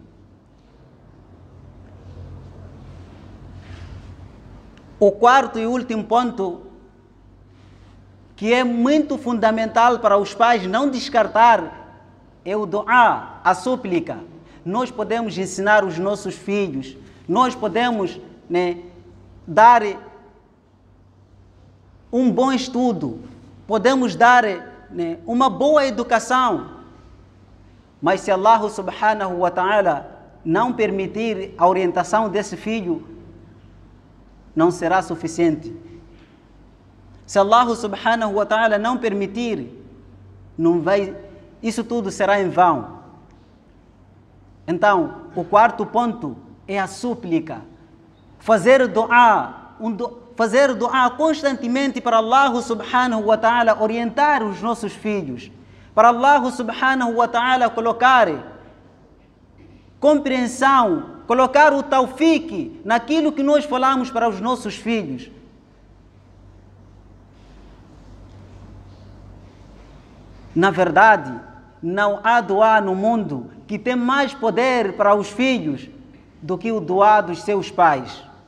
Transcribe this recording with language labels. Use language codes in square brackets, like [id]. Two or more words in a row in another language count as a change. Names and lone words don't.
[pt] O quarto e último ponto, que é muito fundamental para os pais não descartar, é o duá, a súplica. Nós podemos ensinar os nossos filhos, nós podemos, dar um bom estudo, podemos dar, uma boa educação, mas se Allah [ar] سبحانه وتعالى [pt] não permitir a orientação desse filho, não será suficiente. Se Allah [ar] سبحانه وتعالى [pt] não permitir, isso tudo será em vão. Então, o quarto ponto é a súplica. Fazer duá constantemente para Allah [ar] سبحانه وتعالى [pt] orientar os nossos filhos, para Allah [ar] سبحانه وتعالى [pt] colocar compreensão, colocar o tawfiq naquilo que nós falamos para os nossos filhos. Na verdade, não há duá no mundo que tem mais poder para os filhos do que o duá dos seus pais.